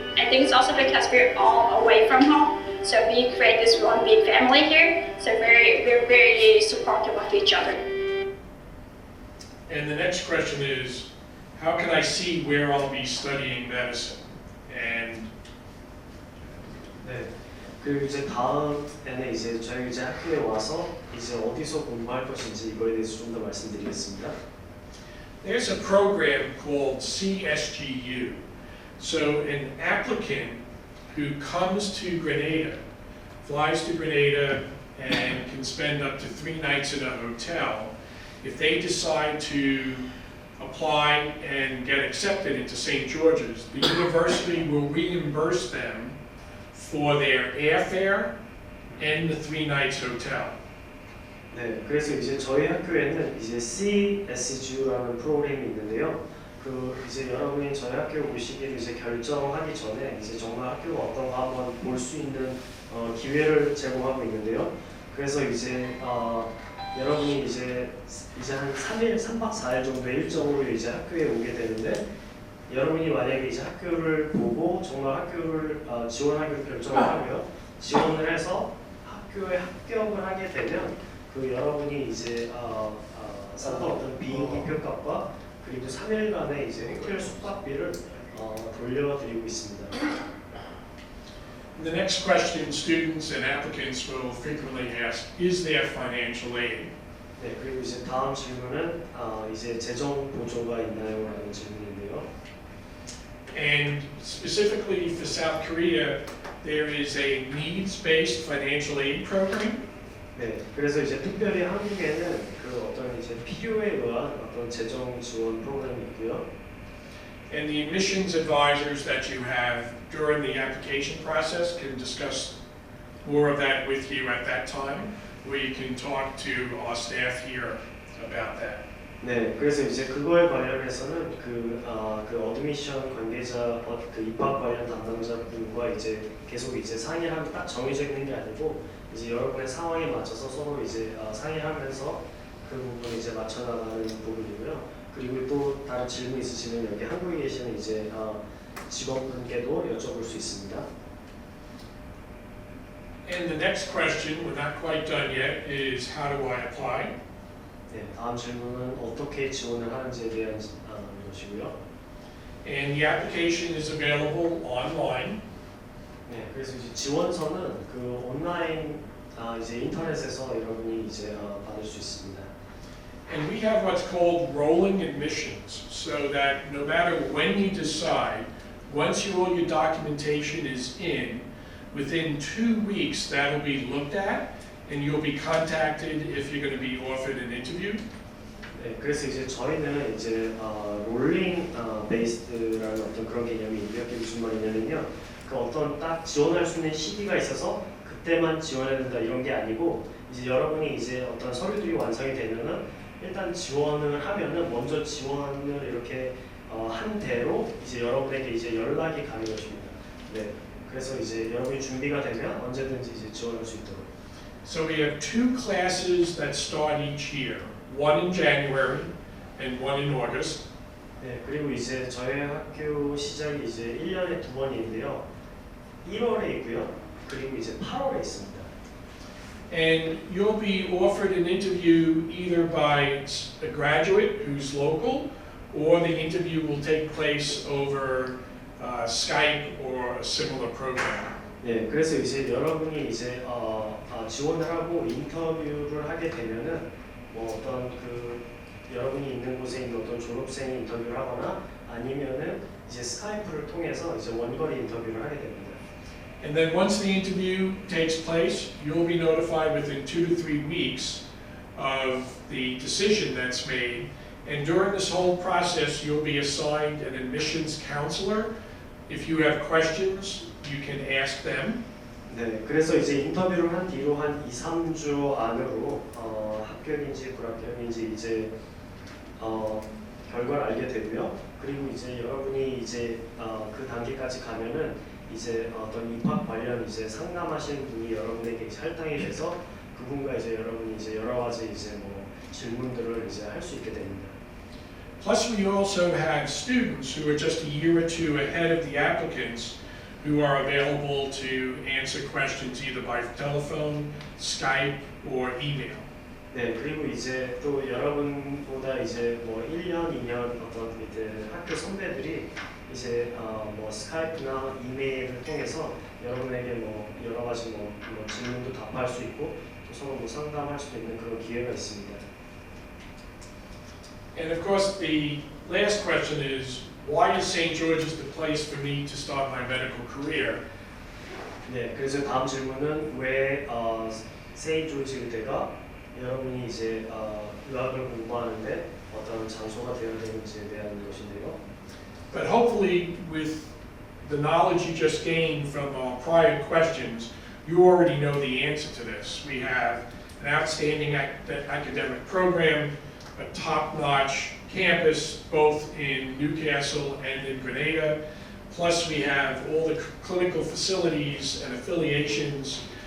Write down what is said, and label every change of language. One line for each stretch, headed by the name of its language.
English: I think it's also because we're all away from home, so we create this one big family here, so we're very supportive of each other. And the next question is, how can I see where I'll be studying medicine? And
Korean: 네. 그리고 이제 다음에는 이제 저희 이제 학교에 와서 이제 어디서 공부할 것인지 이거에 대해서 좀 더 말씀드리겠습니다.
English: there's a program called CSGU. So an applicant who comes to Grenada, flies to Grenada and can spend up to 3 nights in a hotel, if they decide to apply and get accepted into St. George's, the university will reimburse them for their airfare and the 3 nights hotel.
Korean: 네, 그래서 이제 저희 학교에는 이제 CSGU라는 프로그램이 있는데요. 그 이제 여러분이 저희 학교 오시기를 이제 결정하기 전에 이제 정말 학교가 어떤가 한번 볼 수 있는 기회를 제공하고 있는데요. 그래서 이제 여러분이 이제 한 3박 4일 정도 일정으로 이제 학교에 오게 되는데 여러분이 만약에 이제 학교를 보고 정말 학교를 지원하기로 결정을 하고요. 지원을 해서 학교에 합격을 하게 되면 그 여러분이 이제 썼던 어떤 비행기 표값과 그리고 3일간의 이제 호텔 숙박비를 돌려드리고 있습니다.
English: The next question students and applicants will frequently ask, is there financial aid?
Korean: 네, 그리고 이제 다음 질문은 이제 재정 보조가 있나요? 라는 질문인데요.
English: And specifically for South Korea, there is a needs-based financial aid program.
Korean: 네, 그래서 이제 특별히 한국에는 그 어떤 이제 필요에 의한 어떤 재정 지원 프로그램이 있고요.
English: And the admissions advisors that you have during the application process can discuss more of that with you at that time, where you can talk to our staff here about that.
Korean: 네, 그래서 이제 그거에 관련해서는 그 어드미션 관계자, 그 입학 관련 담당자분과 이제 계속 이제 상의하면 딱 정해져 있는 게 아니고 이제 여러분의 상황에 맞춰서 서로 이제 상의하면서 그 부분 이제 맞춰 나가는 부분이고요. 그리고 또 다른 질문 있으시면 여기 한국에 계시는 이제 직원분께도 여쭤볼 수 있습니다.
English: And the next question, we're not quite done yet, is how do I apply?
Korean: 네, 다음 질문은 어떻게 지원을 하는지에 대한 것이고요.
English: And the application is available online.
Korean: 네, 그래서 이제 지원서는 그 온라인 이제 인터넷에서 여러분이 이제 받을 수 있습니다.
English: And we have what's called rolling admissions, so that no matter when you decide, once all your documentation is in, within 2 weeks that'll be looked at, and you'll be contacted if you're going to be offered an interview.
Korean: 네, 그래서 이제 저희는 이제 롤링 베이스드라는 어떤 그런 개념이 있는데요. 그게 무슨 말이냐면요, 그 어떤 딱 지원할 수 있는 시기가 있어서 그때만 지원해야 된다 이런 게 아니고 이제 여러분이 이제 어떤 서류들이 완성이 되면은 일단 지원을 하면은 먼저 지원을 이렇게 한 대로 이제 여러분에게 이제 연락이 가는 것입니다. 네, 그래서 이제 여러분이 준비가 되면 언제든지 이제 지원할 수 있도록.
English: So we have 2 classes that start each year, one in January and one in August.
Korean: 네, 그리고 이제 저희 학교 시작이 이제 1년에 2번인데요. 1월에 있고요. 그리고 이제 8월에 있습니다.
English: And you'll be offered an interview either by a graduate who's local, or the interview will take place over Skype or a similar program.
Korean: 네, 그래서 이제 여러분이 이제 지원을 하고 인터뷰를 하게 되면은 뭐 어떤 그 여러분이 있는 곳에 있는 어떤 졸업생이 인터뷰를 하거나 아니면은 이제 스카이프를 통해서 이제 원거리 인터뷰를 하게 됩니다.
English: And then once the interview takes place, you'll be notified within 2 to 3 weeks of the decision that's made. And during this whole process, you'll be assigned an admissions counselor. If you have questions, you can ask them.
Korean: 네, 그래서 이제 인터뷰를 한 뒤로 한 2, 3주 안으로 합격인지 불합격인지 이제 결과를 알게 되고요. 그리고 이제 여러분이 이제 그 단계까지 가면은 이제 어떤 입학 관련 이제 상담하시는 분이 여러분에게 이제 할당이 돼서 그분과 이제 여러분이 이제 여러 가지 이제 뭐 질문들을 이제 할 수 있게 됩니다.
English: Plus, we also have students who are just a year or 2 ahead of the applicants who are available to answer questions either by telephone, Skype, or email.
Korean: 네, 그리고 이제 또 여러분보다 이제 뭐 1년, 2년 어떤 이제 학교 선배들이 이제 뭐 스카이프나 이메일을 통해서 여러분에게 뭐 여러 가지 뭐 질문도 답할 수 있고 또 서로 뭐 상담할 수도 있는 그런 기회가 있습니다.
English: And of course, the last question is, why is St. George's the place for me to start my medical career?
Korean: 네, 그래서 다음 질문은 왜 세인트조지 의대가 여러분이 이제 의학을 공부하는데 어떤 장소가 되어야 되는지에 대한 것인데요.
English: But hopefully, with the knowledge you just gained from our prior questions, you already know the answer to this. We have an outstanding academic program, a top-notch campus, both in Newcastle and in Grenada. Plus, we have all the clinical facilities and affiliations